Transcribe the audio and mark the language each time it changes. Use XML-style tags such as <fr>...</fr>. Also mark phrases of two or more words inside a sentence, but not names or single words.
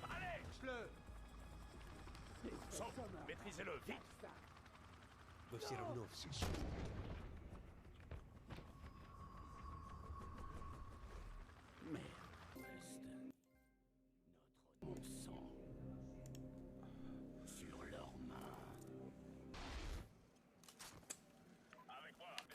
<fr>Allez! Sauf, maîtrisez-le, vite!</fr> <ru>Вы все равно все Merde.</ru> <fr>Notre sang. Sur leurs mains. Avec moi.</fr>